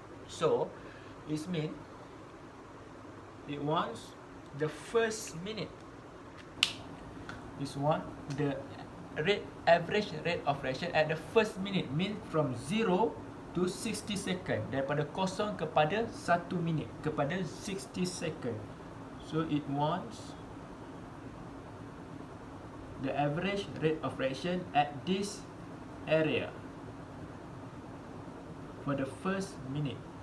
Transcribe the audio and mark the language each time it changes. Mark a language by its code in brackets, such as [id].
[en] So it means it wants the first minute. This one, the average rate of reaction at the first minute, means from 0 to 60 second. [ms] Daripada 0 kepada 1 minit, kepada 60 second. [en] So it wants the average rate of reaction at this area for the first minute.